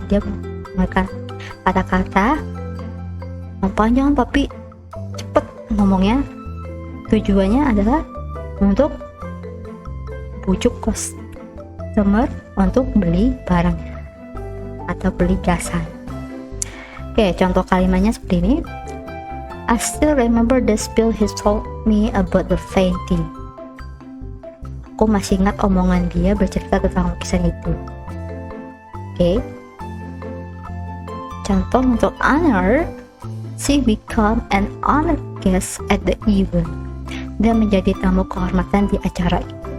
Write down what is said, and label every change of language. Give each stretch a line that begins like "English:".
Indonesian: Dia menggunakan kata-kata yang panjang tapi cepet ngomongnya. Tujuannya adalah untuk bujuk customer untuk beli barangnya atau beli jasa. Oke, contoh kalimatnya seperti ini.
English: I still remember the spill he told me about the fainting.
Indonesian: Aku masih ingat omongan dia bercerita tentang lukisan itu. Oke. Contoh untuk
English: honor, she become an honored guest at the event.
Indonesian: Dia menjadi tamu kehormatan di acara itu.